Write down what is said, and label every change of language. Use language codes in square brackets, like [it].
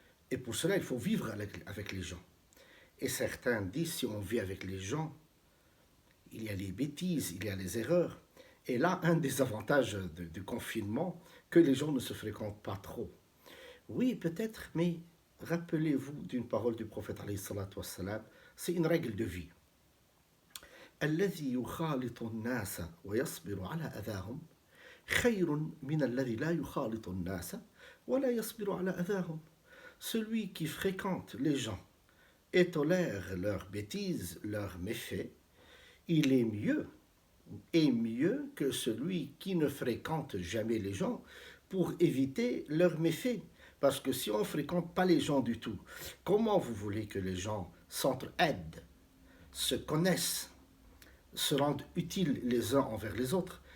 [fr] Et pour cela, il faut vivre avec les gens. Et certains disent, si on vit avec les gens, il y a les bêtises, il y a les erreurs. Et là, un des avantages du confinement, que les gens ne se fréquentent pas trop. Oui, peut-être, mais rappelez-vous d'une parole du prophète alayhi salatu wassalam, c'est une règle de vie. [ar] الذي يخالط الناس ويصبر على أذاهم خير من الذي لا يخالط الناس ولا يصبر على أذاهم. [fr] Celui qui fréquente les gens et tolère leurs bêtises, leurs méfaits, il est mieux que celui qui ne fréquente jamais les gens pour éviter leurs méfaits. Parce que si on ne fréquente pas les gens du tout, comment vous voulez que les gens s'entraident, se connaissent, se rendent utiles les uns envers les autres?